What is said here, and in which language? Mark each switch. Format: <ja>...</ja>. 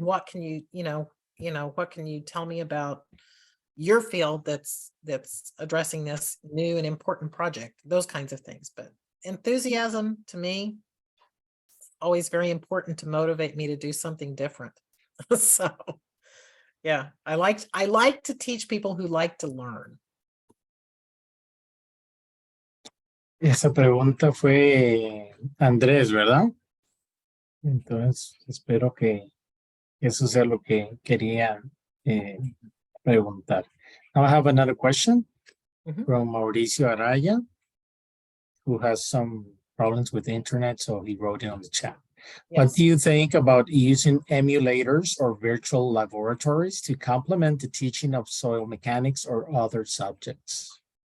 <en>What can you, what can you tell me about your field that's addressing this new and important project? Those kinds of things. But enthusiasm, to me, always very important to motivate me to do something different. So yeah, I like to teach people who like to learn.</en> <es>Esa pregunta fue Andrés, ¿verdad? Entonces, espero que eso sea lo que quería preguntar.</es> <en>Now I have another question from Mauricio Araya, who has some problems with the internet, so he wrote it on the chat. Yes. What do you think about using emulators or virtual laboratories to complement the teaching of soil mechanics or other subjects?</en>